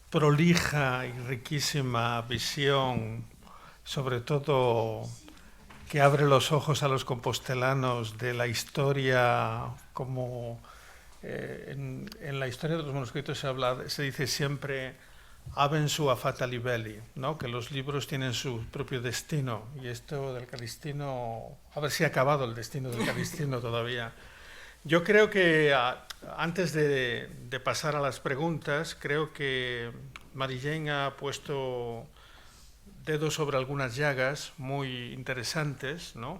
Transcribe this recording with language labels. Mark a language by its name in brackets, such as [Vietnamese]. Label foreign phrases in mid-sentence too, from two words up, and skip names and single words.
[Spanish] y riquísima visión, sobre todo que abre los ojos a los compostelanos de la historia, como en la historia de los manuscritos se dice siempre [Latin] haben sua fata libelli, [Spanish] ¿no? Que los libros tienen su propio destino, y esto del Calixtino, a ver si ha acabado el destino del Calixtino todavía. Yo creo que antes de pasar a las preguntas, creo que Mary Jane ha puesto dedo sobre algunas llagas muy interesantes, ¿no?